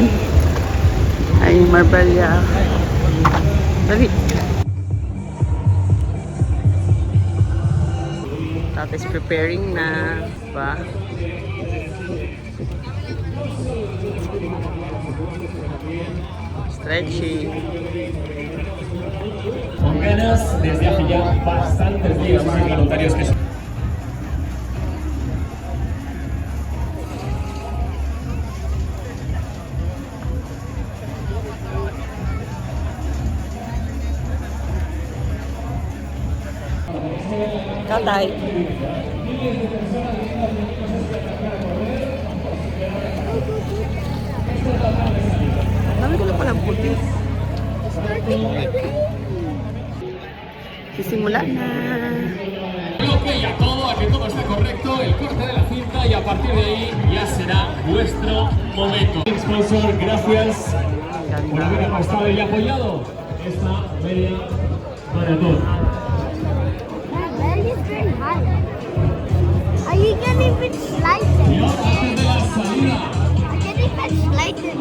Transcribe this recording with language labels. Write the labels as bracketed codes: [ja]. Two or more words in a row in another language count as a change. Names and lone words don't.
[tl] Ay, Marbella. Dali. Tatay's preparing na pa. [en] Stretching. [es] Con ganas desde hace ya bastantes días más voluntarios que [tl] Tatay. Dami ko lang palang puti. Sisimula na. [es] bloque y a todo, a que todo esté correcto, el corte de la cinta y a partir de ahí ya será vuestro momento. Sponsor, gracias por haber apostado y apoyado esta media maratón. [en] Are you gonna even slide it? [es] Y ahora antes de la salida. [en] I can't even slide it.